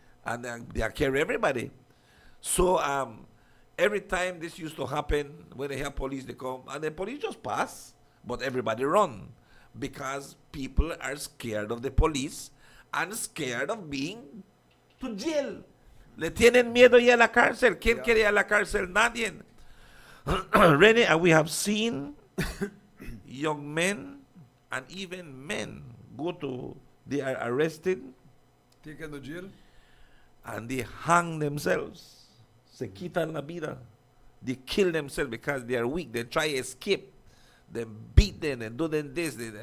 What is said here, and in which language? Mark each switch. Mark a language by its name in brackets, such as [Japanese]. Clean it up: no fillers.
[English] And they carry everybody. So every time this used to happen, when they have police, they come, and the police just pass, but everybody run. Because people are scared of the police and scared of being to jail. [Spanish] Le tienen miedo ya a la cárcel. ¿Quién quiere ir a la cárcel? Nadie. [English] Renny, and we have seen young men and even men they are arrested, taken to jail. and they hang themselves. [Spanish] Se quitan la vida. [English] They kill themselves because they are weak. They try to escape. They beat them and do them this.